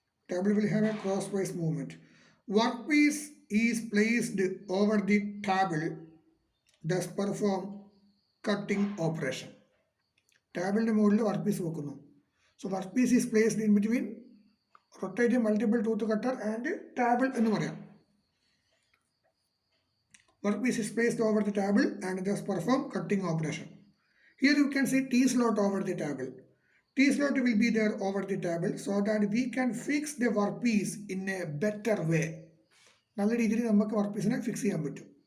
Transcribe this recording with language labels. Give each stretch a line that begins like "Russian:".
English: Table will have a crosswise movement. Workpiece is placed over the table, thus perform cutting operation.
Malayalam: Table മുകളിൽ work piece വെക്കുന്നു.
English: So work piece is placed in between rotating multiple tooth cutter and table
Malayalam: എന്ന് പറയാം.
English: Work piece is placed over the table and thus perform cutting operation. Here you can see T-slot over the table. T-slot will be there over the table so that we can fix the workpiece in a better way.
Malayalam: നല്ല രീതിയിൽ നമുക്ക് work പീസിനെ fix ചെയ്യാൻ പറ്റും.